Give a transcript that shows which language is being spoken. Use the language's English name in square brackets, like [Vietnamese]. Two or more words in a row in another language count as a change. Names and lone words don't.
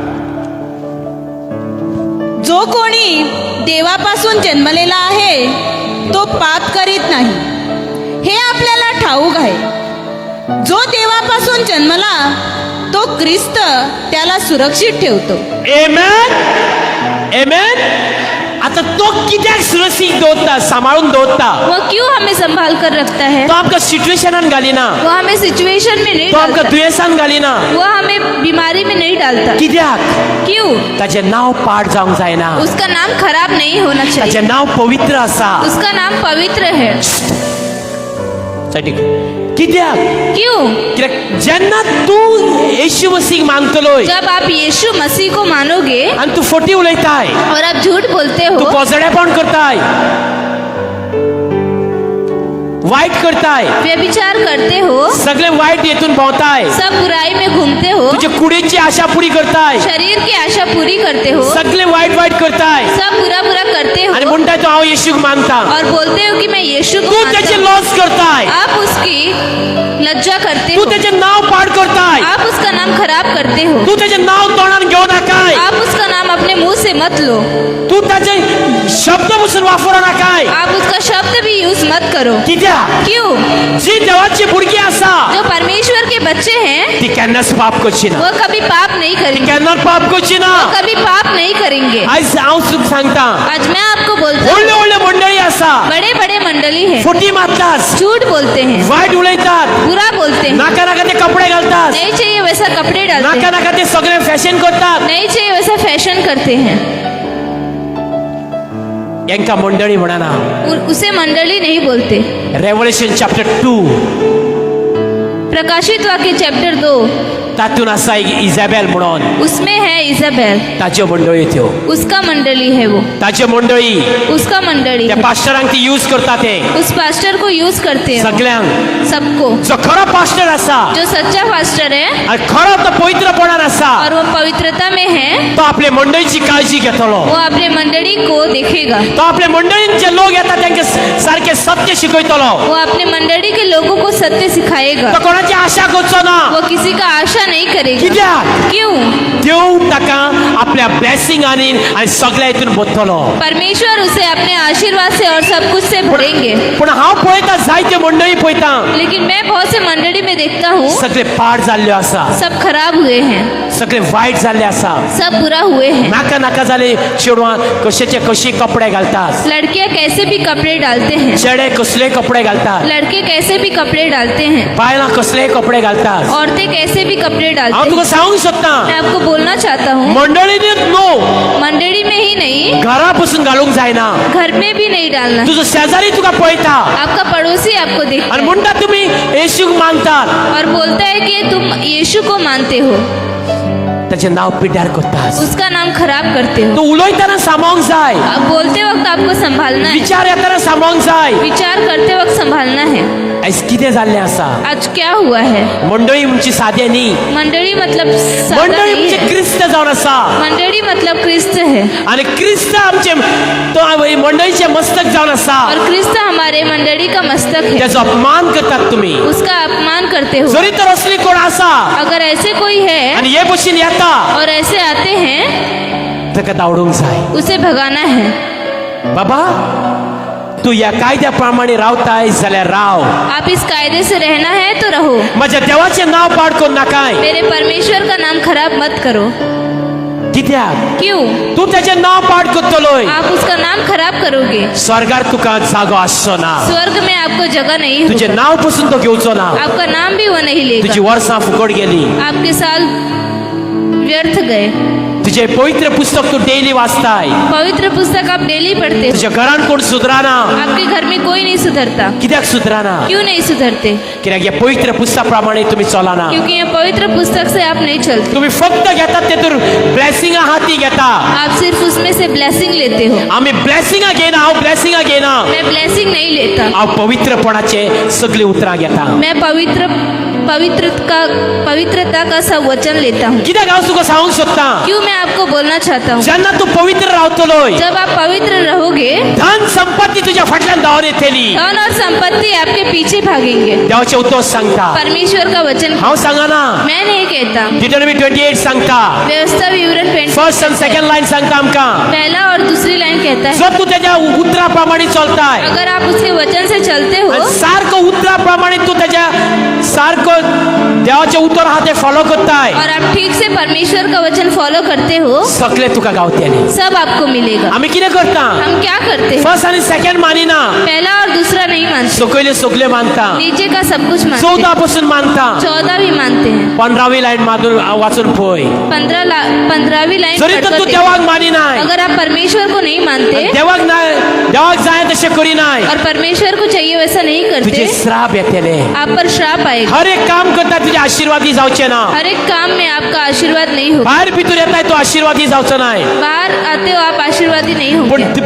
[Marathi] जो कोणी देवापासून जन्मलेला आहे तो पाप करीत नाही हे आपल्याला ठाऊक आहे. जो देवापासून जन्मला तो ख्रिस्त त्याला सुरक्षित ठेवतो. [Konkani] एमेन. एमेन. आता तो कित्याक सुरक्षीत दवरता, सांभाळून दवरता. [Hindi] वो क्यों हमें संभाल कर रखता है? [Konkani] तो आमकां सिच्युएशनान घालिना, [Hindi] वो हमें सिचुएशन में नहीं [Konkani] तो आमकां [Hindi] डालता. [Konkani] दुयेंसान घालिना. [Hindi] वो हमें बीमारी में नहीं डालता. [Konkani] कित्याक? [Hindi] क्यों? [Konkani] ताचें नांव पाड जावंक जायना. [Hindi] उसका नाम खराब नहीं होना चाहिए. [Konkani] ताचें नांव पवित्र आसा. [Hindi] उसका नाम पवित्र है. [Konkani] सायडीक. कित्याक? [Hindi] क्यों? [Konkani] कित्याक जेन्ना तूं येशू मसीह मानतलोय [Hindi] जब आप यीशु मसीह को मानोगे [Konkani] आनी तूं फोटी उलयताय, [Hindi] और आप झूठ बोलते [Konkani] तूं [Hindi] हो, [Konkani] कोजडेपण करताय, वाईट करताय, [Hindi] व्यभिचार करते हो, [Konkani] सगळे वाईट हेतून भोंवताय, [Hindi] सब बुराई में घूमते हो, [Konkani] तुझे कुडीची आशा पुरी करताय, [Hindi] शरीर की आशा पूरी करते हो, [Konkani] सगळे वाईट वाईट करताय [Hindi] सब बुरा बुरा करते हो [Konkani] आणि म्हणताय तू हांव येशूक मानता. [Hindi] और बोलते हो कि मैं यीशु को [Konkani] तू [Hindi] मानता [Konkani] त्याचे [Hindi] हूं. [Konkani] लॉस करताय, [Hindi] आप उसकी लज्जा करते [Konkani] तू [Hindi] हो, [Konkani] त्याचे नाव पाड करताय, [Hindi] आप उसका नाम खराब करते हो, [Konkani] तू त्याचे नाव तोंडान घेऊ नकाय, [Hindi] आप उसका नाम अपने मुंह से मत लो, [Konkani] तू त्याचे शब्द पासून वापरू नकाय. [Hindi] आप उसका शब्द भी यूज मत करो. [Konkani] कित्याक? [Hindi] क्यों? [Konkani] जी देवाची भुरगी आसा [Hindi] जो परमेश्वर के बच्चे हैं [Konkani] ती केन्नाच पाप करची ना. [Hindi] वो कभी पाप नहीं करेंगे. [Konkani] केन्ना पाप करची ना. [Hindi] कभी पाप नहीं करेंगे. [Konkani] आयज हांव तुका सांगता, [Hindi] आज मैं आपको बोलता हूँ, [Konkani] व्हडले व्हडले मंडळी आसा, [Hindi] बड़े बड़े मंडली है, [Konkani] फोटी मारतात, [Hindi] झूठ बोलते हैं, [Konkani] वाईट उलयतात, [Hindi] बुरा बोलते हैं, [Konkani] नाका नाका ते कपडे घालतात, [Hindi] नहीं चाहिए वैसा कपड़े डालते [Konkani] नाका [Hindi] हैं, [Konkani] नाका ते सगळे फॅशन करतात. [Hindi] नहीं चाहिए वैसा फैशन करते हैं. [Konkani] यांका मंडळी म्हणना. [Hindi] उसे मंडली नहीं बोलते. [English] revolution chapter 2 [Hindi] प्रकाशित वाक्य चैप्टर 2 [Konkani] तातून आसा एक इजाबेल म्हणून, [Hindi] उसमें है इजाबेल. [Konkani] ताच्यो मंडळी त्यो, [Hindi] उसका मंडली है वो, [Konkani] ताच्यो मंडळी [Hindi] उसका मंडली [Konkani] त्या [Hindi] है. [Konkani] पास्टरांक ती यूज करता ते [Hindi] उस पास्टर को यूज करते हैं [Konkani] सगळ्यांक. [Hindi] सबको. [Konkani] जो खरो पास्टर आसा [Hindi] जो सच्चा पास्टर है [Konkani] आणि खरो तो पवित्रपणान आसा [Hindi] और वो पवित्रता में है, [Konkani] तो आपल्या मंडळीची काळजी घेतलो. [Hindi] वो अपने मंडली को देखेगा. [Konkani] तो आपल्या मंडळीन जे लोक येतात त्यांचे सारखे सत्य शिकयतलो. [Hindi] वो अपने मंडली के लोगों को सत्य सिखाएगा. [Konkani] तो कोणाची आशा करचो ना. [Hindi] वो किसी का आशा नहीं करेगा. [Konkani] कित्याक? [Hindi] क्यों? [Konkani] देव ताका आपल्या ब्लेसिंगांनी आणि सगळ्या हितून भरतलो. [Hindi] परमेश्वर उसे अपने आशीर्वाद से और सब कुछ से भरेंगे. [Konkani] पण हांव पळयता जायते मंडळी पळयता [Hindi] लेकिन मैं बहुत से मंडली में देखता हूँ, [Konkani] सगळे पाड जाल्ले आसा, [Hindi] सब खराब हुए हैं, [Konkani] सगळे वाईट जाल्ले आसा. [Hindi] सब बुरा हुए हैं. [Konkani] नाका नाका जाले चेडवां कशेचे कशे कपडे घालतात, [Hindi] लड़कियाँ कैसे भी कपड़े डालते हैं, [Konkani] चेडे कसले कपडे घालतात, [Hindi] लड़के कैसे भी कपड़े डालते हैं, [Konkani] बायलां कसले कपडे घालतात. [Hindi] औरतें कैसे भी कपड़े [Konkani] हांव [Hindi] डालते [Konkani] तुका [Hindi] हैं. [Konkani] सांगूंक सोदता, [Hindi] मैं आपको बोलना चाहता हूँ, [Konkani] मंडळींनीच न्हू, [Hindi] मंडली में ही नहीं, [Konkani] घरा पासून घालूंक जायना. [Hindi] घर में भी नहीं डालना. [Konkani] तुजो शेजारी तुका पळयता [Hindi] आपका पड़ोसी आपको देखता [Konkani] आणि [Hindi] है [Konkani] म्हणटा तुम्ही येशूक मानतात, [Hindi] और बोलता है कि तुम यीशु को मानते हो, [Konkani] त्याचे नाव पिड्यार करतात. [Hindi] उसका नाम खराब करते हो. [Konkani] तो उलयतना सांबाळूंक जाय, [Hindi] आप बोलते वक्त आपको संभालना है, [Konkani] विचार येताना सांबाळूंक जाय. [Hindi] विचार करते वक्त संभालना है. [Konkani] आयज कितें जाल्लें आसा [Hindi] आज क्या हुआ है? [Konkani] मंडळी म्हणची सादें न्ही [Hindi] मंडली मतलब सादा [Konkani] मंडळी [Hindi] नहीं [Konkani] म्हणजे [Hindi] है। [Konkani] क्रिस्त जावन आसा [Hindi] मंडली मतलब क्रिस्त है [Konkani] आणि क्रिस्त आमचे तो मंडळीचे मस्तक जावन आसा [Hindi] और क्रिस्त हमारे मंडली का मस्तक है। [Konkani] त्याचो अपमान करतात तुम्ही [Hindi] उसका अपमान करते हो। [Konkani] जरी तर असली कोण आसा [Hindi] अगर ऐसे कोई है [Konkani] आणि हे भशेन येता [Hindi] और ऐसे आते हैं, [Konkani] ताका धांवडूंक जाय [Hindi] उसे भगाना है। [Konkani] बाबा तू या कायद्या प्रमाणे रावताय जाल्यार राव [Hindi] आप इस कायदे से रहना है तो रहो। [Konkani] माझ्या देवाचें नाव पाड कोन नाकाय [Hindi] मेरे परमेश्वर का नाम खराब मत करो। [Konkani] कित्याक [Hindi] क्यों? [Konkani] तू त्याचें नाव पाड करतलोय [Hindi] आप उसका नाम खराब करोगे। [Konkani] स्वर्गार तुका जागो आसचो ना [Hindi] स्वर्ग में आपको जगह नहीं [Konkani] तुझे [Hindi] होगी। [Konkani] नाव पासून तो घेवचो ना [Hindi] आपका नाम भी वो नहीं [Konkani] तुझी [Hindi] लेगा। [Konkani] वर्सां फुकट गेली [Hindi] आपके साल व्यर्थ गए। [Konkani] तुझे पवित्र पुस्तक तू डेली वाचताय [Hindi] पवित्र पुस्तक आप डेली पढ़ते हो। [Konkani] तुझ्या घरान कोण सुधराना [Hindi] आपके घर में कोई नहीं सुधरता। [Konkani] कित्याक सुधराना [Hindi] क्यों नहीं सुधरते? [Konkani] कित्याक या पवित्र पुस्तका प्रमाणे तुम्ही चलना [Hindi] क्योंकि ये पवित्र पुस्तक से आप नहीं चलते। [Konkani] तुम्ही फक्त घेतात तेतून ब्लेसिंगा हाती घेता [Hindi] आप सिर्फ उसमें से ब्लेसिंग लेते हो। [Konkani] आम्ही ब्लेसिंगा घेना हांव ब्लेसिंगा घेना [Hindi] मैं ब्लेसिंग नहीं लेता। [Konkani] हांव पवित्रपणाचे सगळी उतरां घेता [Hindi] मैं पवित्रता का सब वचन लेता हूँ। [Konkani] कित्याक हांव तुका सांगूंक सोदता [Hindi] क्यों मैं आपको बोलना चाहता हूँ, [Konkani] जेन्ना तू पवित्र रावतलोय [Hindi] जब आप पवित्र रहोगे [Konkani] धन संपत्ती तुझ्या फाटल्यान धांवन येतली [Hindi] धन और संपत्ति आपके पीछे भागेंगे। [Konkani] देवाचे उतर सांगता [Hindi] परमेश्वर का वचन [Konkani] हांव सांगना [Hindi] मैं नहीं कहता। [Konkani] डिटरमी 28 सांगता [Hindi] व्यवस्था विवरण 20 [English] first and second line सांगता आमकां [Hindi] पहला और दूसरी लाइन कहता है, [Konkani] जर तू त्याच्या उतराप्रमाणे चलताय [Hindi] अगर आप उसके वचन से चलते हो [Konkani] आणि सारखं उतराप्रमाणे तू त्याच्या सारखं देवाचे उतर हा ते फॉलो करताय [Hindi] और आप ठीक से परमेश्वर का वचन फॉलो करते हो, [Konkani] सगळे तुका गावतले [Hindi] सब आपको मिलेगा। [Konkani] आम्ही कितें करता [Hindi] हम क्या करते हैं? [Konkani] फर्स्ट आणि सेकंड मानिना [Hindi] पहला और दूसरा नहीं मानते, [Konkani] सकयले सगळे मानता [Hindi] नीचे का सब कुछ मानते [Konkani] 14 [Hindi] हैं, [Konkani] पासून मानता [Hindi] 14 भी मानते हैं, [Konkani] 15वी लाईन मागून वाचून पळय [Hindi] 15वी लाइन [Konkani] जरी तर तू [Hindi] पढ़कर [Konkani] देवाक [Hindi] देखो। [Konkani] मानिनाय [Hindi] अगर आप परमेश्वर को नहीं मानते [Konkani] देवाक जाय तशें करिनाय [Hindi] और परमेश्वर को चाहिए वैसा नहीं [Konkani] तुझे [Hindi] करते, [Konkani] श्राप येतले [Hindi] आप पर श्राप आएगा। [Konkani] हर एक काम करता तुझे आशीर्वादी जावचे ना [Hindi] हर एक काम में आपका आशीर्वाद नहीं होगा। [Konkani] बाहेर भितर येताय तो आशीर्वादी जावचो नाय [Hindi] बाहर आते हो आप आशीर्वादी नहीं [Konkani] पण [Hindi] होंगे।